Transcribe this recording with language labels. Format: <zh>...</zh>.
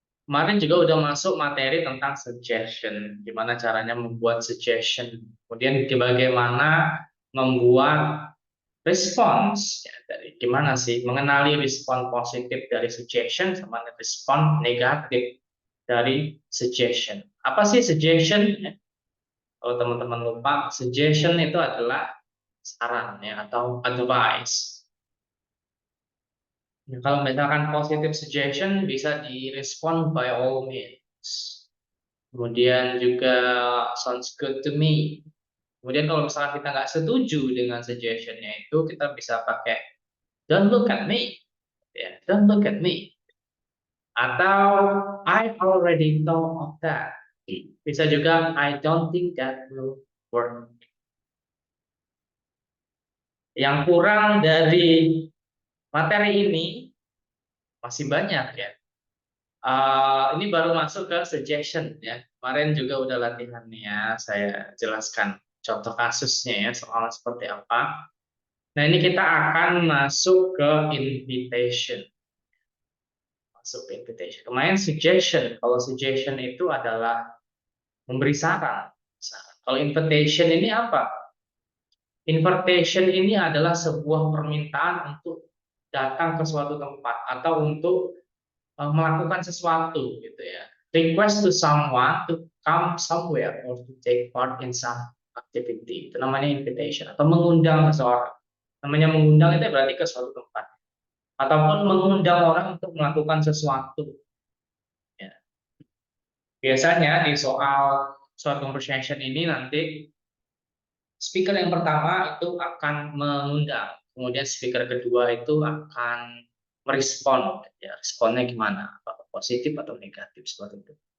<id>Kemarin juga udah masuk materi tentang suggestion, gimana caranya membuat suggestion, kemudian bagaimana membuat response, ya, dari gimana sih mengenali respon positif dari suggestion sama respon negatif dari suggestion. Apa sih suggestion? Kalau teman-teman lupa, suggestion itu adalah saran ya atau advice. Ya, kalau misalkan positive suggestion bisa direspon</id> <en>by all means.</en> <id>Kemudian juga</id> <en>sounds good to me.</en> <id>Kemudian kalau misalkan kita nggak setuju dengan suggestionnya itu, kita bisa pakai</id> <en>don't look at me,</en> <id>ya, don't look at me. Atau</id> <en>I already thought of that.</en> <id>Bisa juga</id> <en>I don't think that will work.</en> <id>Yang kurang dari materi ini masih banyak ya. Ini baru masuk ke suggestion ya. Kemarin juga udah latihan nih ya. Saya jelaskan contoh kasusnya ya, soal seperti apa. Nah, ini kita akan masuk ke invitation. Masuk ke invitation. Kemarin suggestion. Kalau suggestion itu adalah memberi saran. Kalau invitation ini apa? Invitation ini adalah sebuah permintaan untuk datang ke suatu tempat atau untuk melakukan sesuatu gitu ya.</id> <en>Request to someone to come somewhere or to take part in some activity.</en> <id>Itu namanya invitation atau mengundang seseorang. Namanya mengundang itu berarti ke suatu tempat ataupun mengundang orang untuk melakukan sesuatu ya. Biasanya di soal short conversation ini nanti speaker yang pertama itu akan mengundang, kemudian speaker kedua itu akan merespon ya, responnya gimana, apakah positif atau negatif seperti itu.</id>